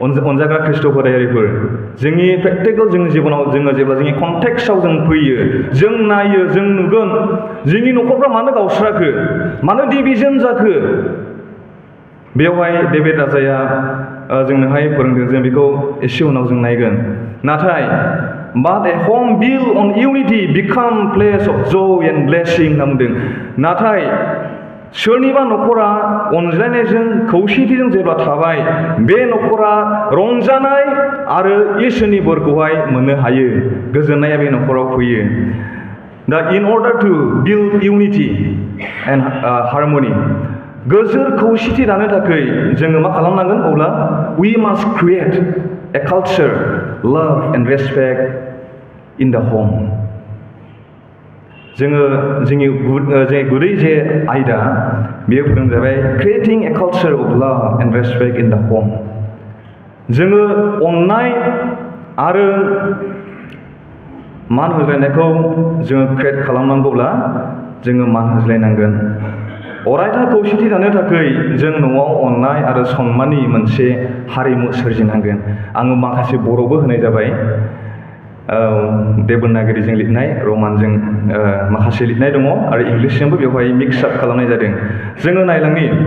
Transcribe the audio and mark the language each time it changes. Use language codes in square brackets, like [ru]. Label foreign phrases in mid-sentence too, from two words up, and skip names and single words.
[brx] अनजाग्रा ख्रिस्ट' फोथायारिफोर जोंनि प्रेक्टिकेल जोंनि जिबनाव जोङो जेब्ला जोंनि कन्टेक्सआव जों फैयो जों नायो जों नुगोन जोंनि न'खरफ्रा मानो गावस्राखो मानो डिभिजन जाखो बेवहाय डेभिड राजाया जोंनोहाय फोरोंदों जों बेखौ एसे उनाव जों नायगोन नाथाय [en] But a home built on unity become place of joy and blessing [brx] होनना बुंदों नाथाय सोरनिबा न'खरा अनज्लायनायजों खौसेथिजों जेब्ला थाबाय बे न'खरा रंजानाय आरो इसोरनि बोरखौहाय मोननो हायो गोजोननाया बे न'खराव फैयो दा [en] in order to build unity and harmony [brx] गोजोर खौसेथि दानो थाखाय जोङो मा खालामनांगोन अब्ला [en] we must create a culture love and respect in the home [brx] जोङो जोंनि गुदै जे आयदा बेयो फोरोंजाबाय [en] creating a culture of love and respect in the home [brx] जोङो अननाय आरो मान होज्लायनायखौ जोङो क्रिएट खालामनांगौब्ला जोङो मान होज्लायनांगोन अरायथा खौसेथि दानो थाखाय जों न'आव अननाय आरो सन्माननि मोनसे हारिमु सोरजिनांगोन आङो माखासे बर'बो होनाय जाबाय देबनागिरिजों लिरनाय रमानजों माखासे लिरनाय दङ आरो इंलिसजोंबो बेवहाय [en] mix up [brx] खालामनाय जादों जोङो नायलांनि